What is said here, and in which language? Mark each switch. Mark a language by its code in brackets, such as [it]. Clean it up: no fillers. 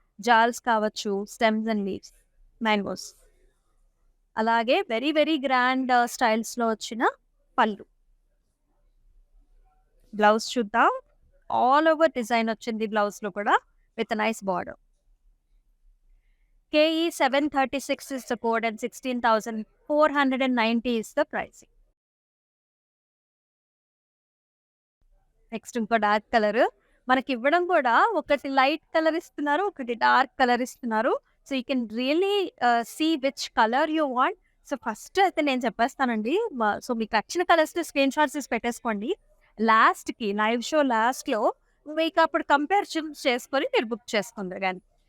[te] జాల్స్ కావచ్చు, stems and leaves, mangoes. అలాగే very very grand స్టైల్స్‌లో వచ్చిన పళ్ళు. బ్లౌజ్ చూద్దాం. ఆల్ ఓవర్ డిజైన్ వచ్చింది బ్లౌజ్‌లో కూడా with nice border. [en] KE 736 is the code and 16,490 is the pricing. [te] Next ఇంకో డార్క్ కలర్. మనకి ఇవ్వడం కూడా ఒకటి లైట్ కలర్ ఇస్తున్నారు, ఒకటి డార్క్ కలర్ ఇస్తున్నారు. [en] So you can really see which colour you want. [te] So first అయితే నేను చెప్పేస్తానండి. సో మీకు నచ్చిన కలర్స్ స్క్రీన్ షాట్స్ తీసి పెట్టేసుకోండి. లాస్ట్‌కి లైవ్ షో లాస్ట్‌లో మీకు అప్పుడు కంపేర్ చేసుకొని మీరు బుక్ చేసుకుందరు గాని.